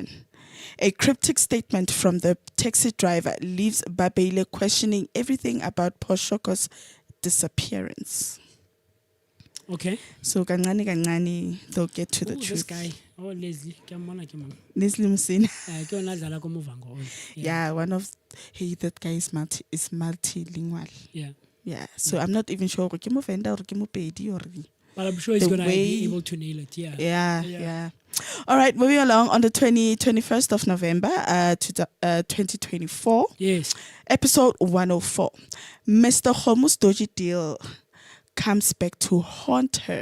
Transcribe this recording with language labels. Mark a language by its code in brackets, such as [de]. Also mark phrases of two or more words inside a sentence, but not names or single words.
[en] A cryptic statement from the taxi driver leaves Babele questioning everything about Poshoko's disappearance. Okay. So kancane they'll get to the This truth. guy. Oh, Leslie. Leslie Musina. Yeah. Yeah, one of that guy is multilingual. Yeah. Yeah. So I'm not even sure [nso] ke mo Venda [en] or [nso] ke mo Pedi [en] or But I'm sure he's the going to be way- able to nail it. Yeah. Yeah. All right, moving along on the 21st of November 2024. Yes. Episode 104. Mr. Homu's dodgy deal comes back to haunt her.